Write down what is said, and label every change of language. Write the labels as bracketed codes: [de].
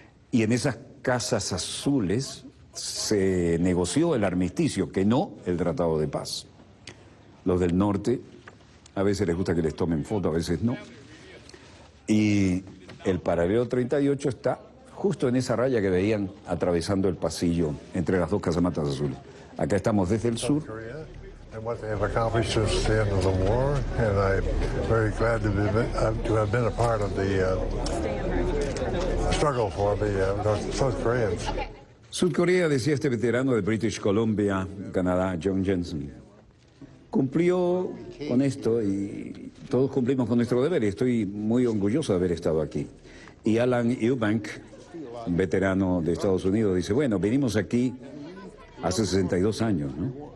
[es] Y en esas casas azules se negoció el armisticio, que no el tratado de paz. Los del norte, a veces les gusta que les tomen foto, a veces no. Y el paralelo 38 está justo en esa raya que veían atravesando el pasillo entre las dos casamatas azules. Acá estamos desde el sur. [en] And what they have accomplished since the end of the war, and I'm very glad to have been a part of the struggle for the South Koreans. [es] Sudcorea, decía este veterano de British Columbia, Canadá, John Jensen, cumplió con esto y todos cumplimos con nuestro deber y estoy muy orgulloso de haber estado aquí. Y Alan Eubank, un veterano de Estados Unidos, dice, bueno, venimos aquí hace 62 años, ¿no?